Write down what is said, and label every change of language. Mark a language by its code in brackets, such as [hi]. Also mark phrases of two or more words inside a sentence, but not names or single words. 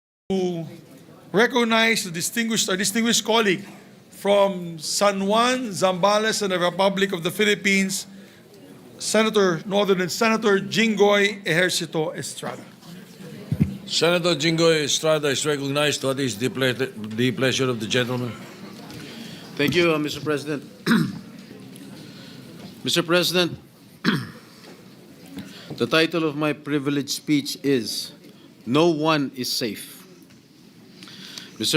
[en] to recognize our distinguished colleague from San Juan, Zambales, and the Republic of the Philippines, Northern Senator Jinggoy Ejercito Estrada. Senator Jinggoy Estrada is recognized. What is the pleasure of the gentleman? Thank you, Mr. President. Mr. President, the title of my privileged speech is "No One is Safe." Mr.